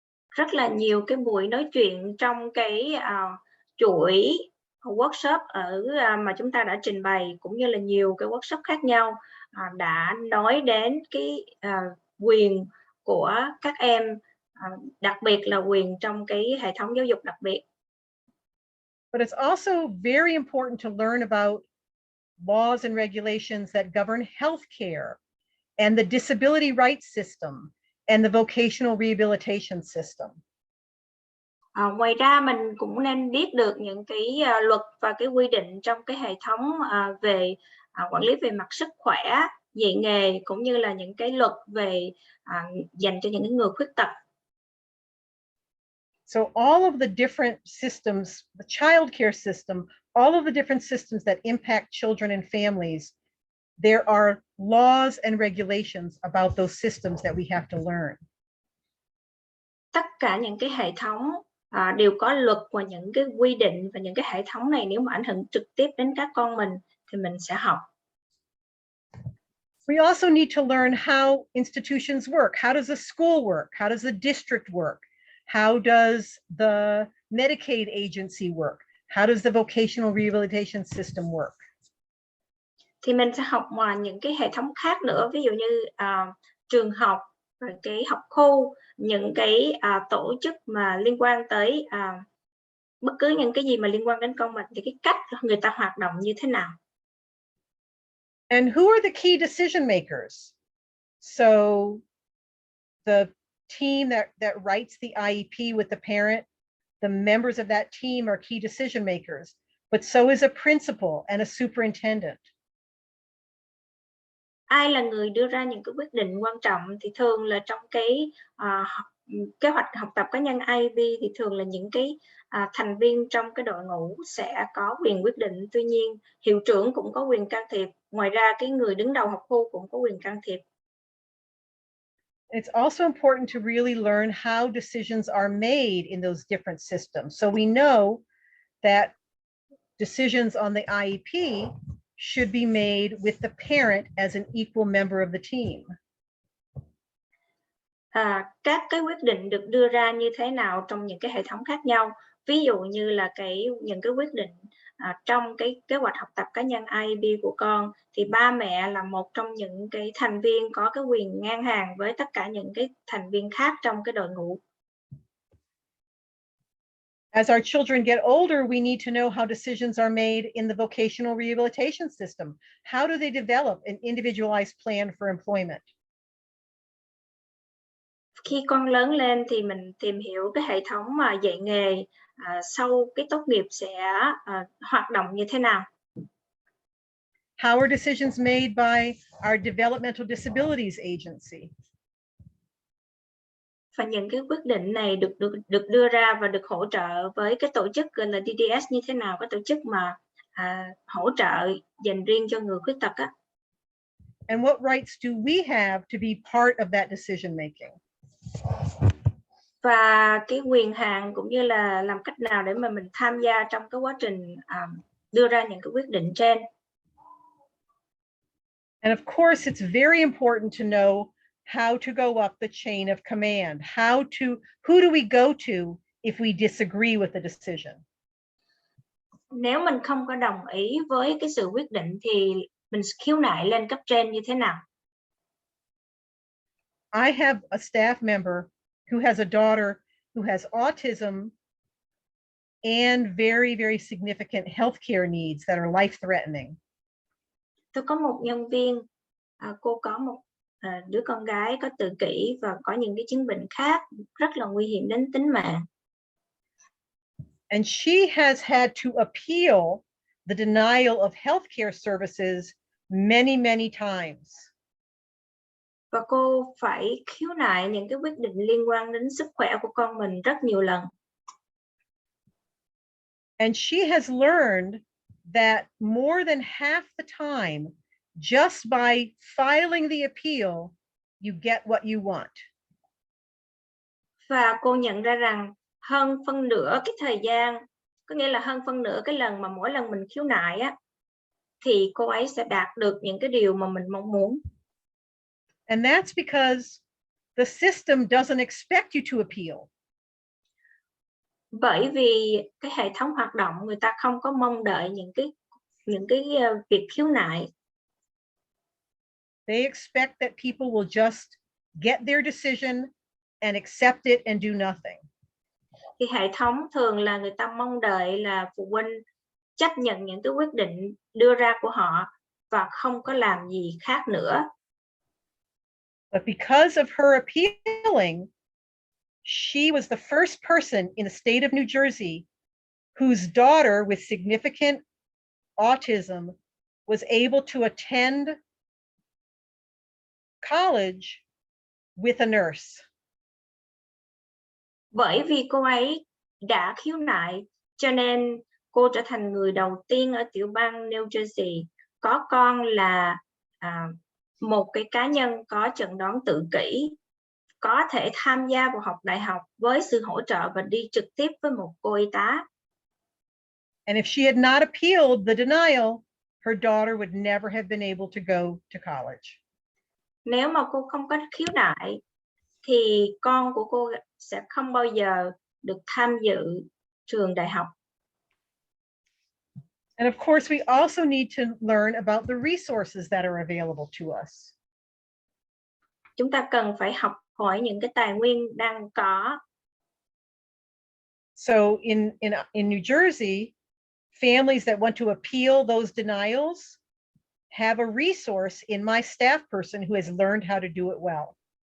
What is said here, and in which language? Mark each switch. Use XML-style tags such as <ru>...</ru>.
<vi>Rất là nhiều cái buổi nói chuyện trong cái chuỗi workshop mà chúng ta đã trình bày, cũng như là nhiều cái workshop khác nhau đã nói đến cái quyền của các em, đặc biệt là quyền trong cái hệ thống giáo dục đặc biệt.</vi> <en>But it's also very important to learn about laws and regulations that govern healthcare and the disability rights system and the vocational rehabilitation system.</en> <vi>Ngoài ra mình cũng nên biết được những cái luật và cái quy định trong cái hệ thống về quản lý về mặt sức khỏe, dạy nghề, cũng như là những cái luật về dành cho những người khuyết tật.</vi> <en>So all of the different systems, the child care system, all of the different systems that impact children and families, there are laws and regulations about those systems that we have to learn.</en> <vi>Tất cả những cái hệ thống đều có luật và những cái quy định, và những cái hệ thống này nếu mà ảnh hưởng trực tiếp đến các con mình thì mình sẽ học.</vi> <en>We also need to learn how institutions work. How does a school work? How does the district work? How does the Medicaid agency work? How does the vocational rehabilitation system work?</en> <vi>Thì mình sẽ học những cái hệ thống khác nữa, ví dụ như trường học, rồi cái học khu, những cái tổ chức mà liên quan tới bất cứ những cái gì mà liên quan đến con mình, thì cái cách người ta hoạt động như thế nào.</vi> <en>And who are the key decision makers? So the team that writes the IEP with the parent, the members of that team are key decision makers, but so is a principal and a superintendent.</en> <vi>Ai là người đưa ra những cái quyết định quan trọng? Thì thường là trong cái kế hoạch học tập cá nhân IEP thì thường là những cái thành viên trong cái đội ngũ sẽ có quyền quyết định. Tuy nhiên, hiệu trưởng cũng có quyền can thiệp. Ngoài ra, cái người đứng đầu học khu cũng có quyền can thiệp.</vi> <en>It's also important to really learn how decisions are made in those different systems. So we know that decisions on the IEP should be made with the parent as an equal member of the team.</en> <vi>Các cái quyết định được đưa ra như thế nào trong những cái hệ thống khác nhau. Ví dụ như là những cái quyết định trong cái kế hoạch học tập cá nhân IEP của con, thì ba mẹ là một trong những cái thành viên có cái quyền ngang hàng với tất cả những cái thành viên khác trong cái đội ngũ.</vi> <en>As our children get older, we need to know how decisions are made in the vocational rehabilitation system. How do they develop an individualized plan for employment?</en> <vi>Khi con lớn lên thì mình tìm hiểu cái hệ thống mà dạy nghề sau cái tốt nghiệp sẽ hoạt động như thế nào.</vi> <en>How are decisions made by our Developmental Disabilities Agency?</en> <vi>Và những cái quyết định này được đưa ra và được hỗ trợ với cái tổ chức gọi là DDS như thế nào, cái tổ chức mà hỗ trợ dành riêng cho người khuyết tật á.</vi> <en>And what rights do we have to be part of that decision making?</en> <vi>Và cái quyền hạn cũng như là làm cách nào để mà mình tham gia trong cái quá trình đưa ra những cái quyết định trên.</vi> <en>And of course, it's very important to know how to go up the chain of command. Who do we go to if we disagree with the decision?</en> <vi>Nếu mình không có đồng ý với cái sự quyết định thì mình khiếu nại lên cấp trên như thế nào?</vi> <en>I have a staff member who has a daughter who has autism and very, very significant healthcare needs that are life-threatening.</en> <vi>Tôi có một nhân viên, cô có một đứa con gái có tự kỷ và có những cái chứng bệnh khác rất là nguy hiểm đến tính mạng.</vi> <en>And she has had to appeal the denial of healthcare services many, many times.</en> <vi>Và cô phải khiếu nại những cái quyết định liên quan đến sức khỏe của con mình rất nhiều lần.</vi> <en>And she has learned that more than half the time, just by filing the appeal, you get what you want.</en> <vi>Và cô nhận ra rằng hơn phân nửa cái thời gian, có nghĩa là hơn phân nửa cái lần mà mỗi lần mình khiếu nại á, thì cô ấy sẽ đạt được những cái điều mà mình mong muốn.</vi> <en>And that's because the system doesn't expect you to appeal.</en> <vi>Bởi vì cái hệ thống hoạt động người ta không có mong đợi những cái việc khiếu nại.</vi> <en>They expect that people will just get their decision and accept it and do nothing.</en> <vi>Thì hệ thống thường là người ta mong đợi là phụ huynh chấp nhận những cái quyết định đưa ra của họ và không có làm gì khác nữa.</vi> <en>But because of her appealing, she was the first person in the state of New Jersey whose daughter with significant autism was able to attend college with a nurse.</en> <vi>Bởi vì cô ấy đã khiếu nại, cho nên cô trở thành người đầu tiên ở tiểu bang New Jersey có con là một cái cá nhân có chẩn đoán tự kỷ, có thể tham gia vào học đại học với sự hỗ trợ và đi trực tiếp với một cô y tá.</vi> <en>And if she had not appealed the denial, her daughter would never have been able to go to college.</en> <vi>Nếu mà cô không có khiếu nại, thì con của cô sẽ không bao giờ được tham dự trường đại học.</vi> <en>And of course, we also need to learn about the resources that are available to us.</en> <vi>Chúng ta cần phải học hỏi những cái tài nguyên đang có.</vi> <en>So in New Jersey, families that want to appeal those denials have a resource in my staff person who has learned how to do it well.</en>